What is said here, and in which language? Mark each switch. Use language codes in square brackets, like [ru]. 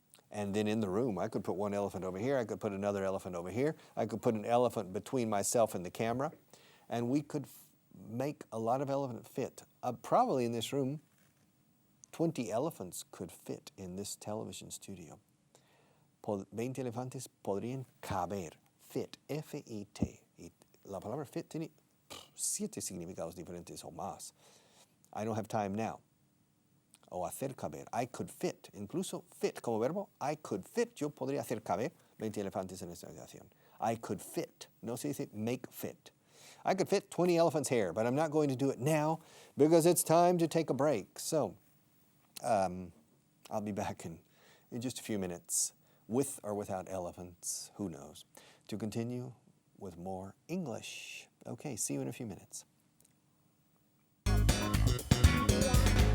[en] And then in the room, I could put one elephant over here, I could put another elephant over here, I could put an elephant between myself and the camera, and we could make a lot of elephant fit. Probably in this room, 20 elephants could fit in this television studio. [es] 20 elefantes podrían caber. Fit, F-I-T. La palabra fit tiene 7 significados diferentes o más. [en] I don't have time now. [es] O hacer caber. [en] I could fit. [es] Incluso fit como verbo. [en] I could fit. [es] Yo podría hacer caber 20 elefantes en esta habitación. [en] I could fit. [es] No se dice [en] make fit. I could fit 20 elephants here, but I'm not going to do it now because it's time to take a break. So, I'll be back in just a few minutes, with or without elephants, who knows, to continue with more English. Okay, see you in a few minutes.